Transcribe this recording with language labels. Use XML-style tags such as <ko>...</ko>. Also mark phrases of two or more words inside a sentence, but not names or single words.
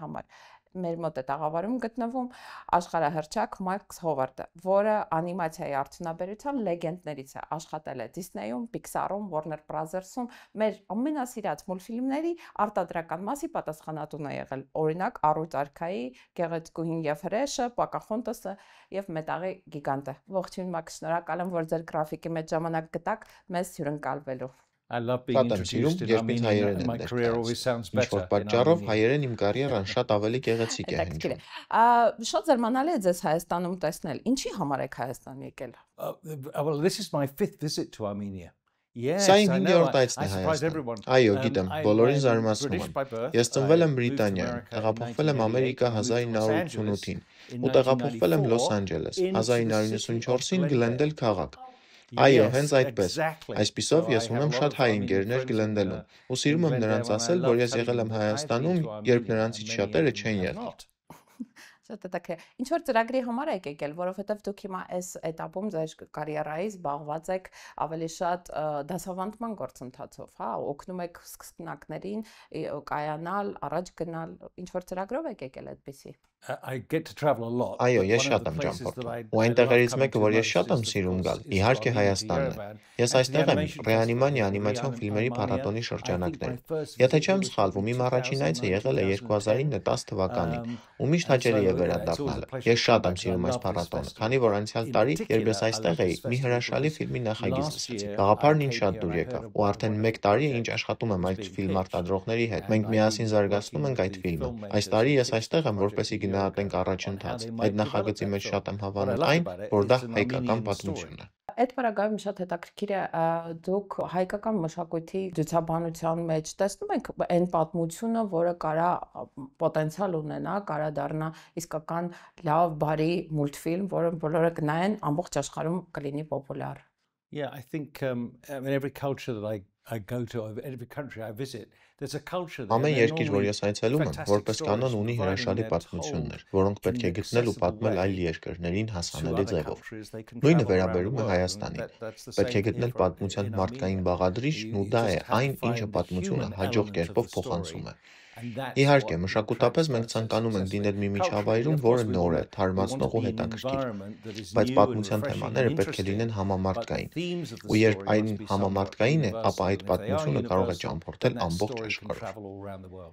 <hy>համար։ Մեր մոտ է տաղավարում գտնվում աշխարհահռչակ Մաքս Հովարդը, որը անիմացիայի արդյունաբերության լեգենդներից է, աշխատել է Disney-ում, Pixar-ում, Warner Bros.-ում, մեր ամենասիրած մուլտֆիլմների արտադրական մասի պատասխանատուն է եղել, օրինակ Առույց արքայի, Գեղեցկուհին եւ հրեշը, Պոկախոնտասը եւ Մետաղի գիգանտը։ Ողջույն Մաքս, շնորհակալ եմ, որ ձեր գրաֆիկի մեջ ժամանակ գտաք մեզ հյուրընկալվելու։</hy> <en>I love being introduced in Armenian and my career always sounds better in Armenian.</en> <hy>Շատ ավելի գեղեցիկ է հնչում։ Շատ զարմանալի է ձեզ Հայաստանում տեսնել։ Ինչի համար եք Հայաստան եկել։</hy> <en>Well, this is my 5th visit to Armenia. Yes,</en> <hy>Սա</hy> <en>I</en> <hy>իմ</hy> <en>know.</en> <hy>հինգերորդ այցն</hy> <en>I</en> <hy>է</hy> <en>surprised</en> <hy>Հայաստան։</hy> <en>everyone.</en> <hy>Այո, գիտեմ,</hy> <en>I</en> <hy>բոլորին</hy> <en>am</en> <hy>զարմացնում</hy> <en>British</en> <hy>եմ։</hy> <en>by birth.</en> <hy>Ես ծնվել եմ</hy> <en>I moved to</en> <hy>Բրիտանիայում,</hy> <en>America in</en> <hy>տեղափոխվել եմ Ամերիկա 1988-ին ու տեղափոխվել եմ Լոս Անջելես 1994-ին Գլենդել քաղաք։ Այո, հենց այդպես։ Այսպիսով ես ունեմ շատ հայ ընկերներ Գլենդելում ու սիրում եմ նրանց ասել, որ ես եղել եմ Հայաստանում, երբ նրանցից շատերը չեն եղել։ Շատ հետաքրքիր։ Ինչ որ ծրագրի համար եք եկել, որովհետև դուք հիմա այս этаպում ձեր կարիերայի զբաղված եք ավելի շատ դասավանդման գործընթացով, հա, օգնում եք սկսնակներին կայանալ, առաջ գնալ, ինչ որ ծրագրով եք եկել այդպեսի։</hy> <en>I get to travel a lot.</en> <hy>Այո,</hy> <en>but</en> <hy>ես</hy> <en>one of</en> <hy>շատ</hy> <en>the</en> <hy>եմ</hy> <en>places</en> <hy>ճամփորդում։</hy> <en>that</en> <hy>Ու</hy> <en>I</en> <hy>այնտեղերից</hy> <en>love coming</en> <hy>մեկը,</hy> <en>to</en> <hy>որ ես</hy> <en>most</en> <hy>շատ եմ</hy> <en>is,</en> <hy>սիրում</hy> <en>of</en> <hy>գալ,</hy> <en>course,</en> <hy>իհարկե</hy> <en>Armenia,</en> <hy>Հայաստանն է։</hy> <en>Yerevan.</en> <hy>Ես</hy> <en>And the</en> <hy>այստեղ եմ</hy> <en>animation</en> <hy>Ռեանիմանիա</hy> <en>festival</en> <hy>անիմացիոն</hy> <en>in</en> <hy>ֆիլմերի</hy> <en>Armenia,</en> <hy>փառատոնի</hy> <en>I think</en> <hy>շրջանակներ։</hy> <en>my first</en> <hy>Եթե</hy> <en>visit</en> <hy>չեմ</hy> <en>was</en> <hy>սխալվում, իմ առաջին այցը եղել է 2009-10 թվականին, ու միշտ հաճելի է վերադառնալը։ Ես շատ եմ սիրում այս փառատոնը, քանի որ անցյալ տարի, երբ ես այստեղ էի, մի հրաշալի ֆիլմի նախագիծ լսեցի։ Գաղափարն ինձ շատ դուր եկավ, ու արդեն 1 տարի է ինչ աշխատում եմ այդ ֆիլմ արտադրողների հետ։ Մենք միասին զարգացնում ենք այդ ֆիլմը։ Այս տարի ես այստեղ եմ, որպեսզի գնահատենք առաջընթացը։ Այդ նախագծի մեջ շատ եմ հավանում այն, որ դա հայկական պատմություն է։ Այդ параգայում շատ հետաքրքիր է դուք հայկական մշակույթի դյուցաբանության մեջ տեսնում եք այն պատմությունը, որը կարա պոտենցիալ ունենա, կարա դառնա իսկական լավ, բարի մուլտֆիլմ, որը բոլորը կնայեն, ամբողջ աշխարհում կլինի պոպուլյար։</hy> <en>Yeah, I think I mean every culture that I go to, every country I visit, there's a culture there.</en> <hy>Ամեն երկիր, որ ես այցելում եմ, որպես կանոն ունի հրաշալի պատմություններ, որոնք պետք է գտնել ու պատմել այլ երկրներին հասանելի ձևով։ Նույնը վերաբերում է Հայաստանին։ Պետք է գտնել պատմության մարդկային բաղադրիչն ու դա է այն, ինչը պատմությունը հաջող կերպով փոխանցում է։ Իհարկե, մշակութապես մենք ցանկանում ենք դինել մի միջավայրում, որը նոր է, թարմացնող ու հետաքրքիր, բայց պատմության թեմաները պետք է լինեն համամարտկային։ Ու երբ այն համամարտկային է, ապա այդ պատմությունը կարող է ճամփորդել ամբողջ աշխարհով։</hy>